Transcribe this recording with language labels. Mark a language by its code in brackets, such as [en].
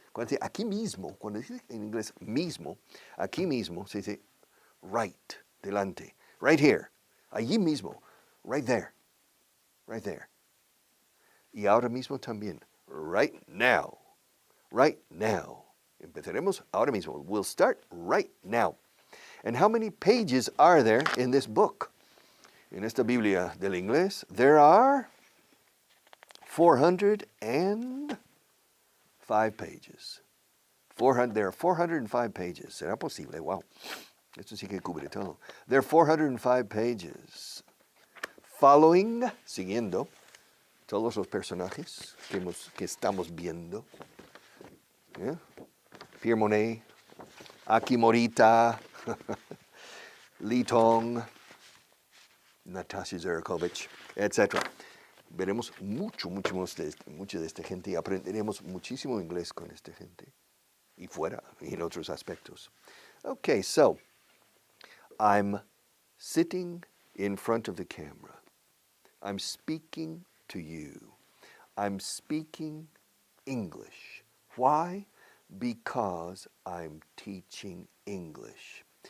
[es] Cuando dice aquí mismo, cuando dice en inglés mismo, aquí mismo se dice right, delante, right here, allí mismo, right there, right there. Y ahora mismo también, right now, right now. Empezaremos ahora mismo. [en] We'll start right now. And how many pages are there in this book? [es] En esta Biblia del inglés, [en] there are 405 pages. There are 405 pages. [es] ¿Será posible? Wow. Esto sí que cubre todo. [en] There are 405 pages. [es] Following, siguiendo, todos los personajes que estamos viendo. [en] Yeah? Pierre Monet, Aki Morita, Li Tong, Natasha Zerakovich, etc. [es] Veremos mucho de esta gente y aprenderemos muchísimo inglés con esta gente. Y fuera, y en otros aspectos. [en] Okay, so, I'm sitting in front of the camera. I'm speaking to you. I'm speaking English. Why? Because I'm teaching English.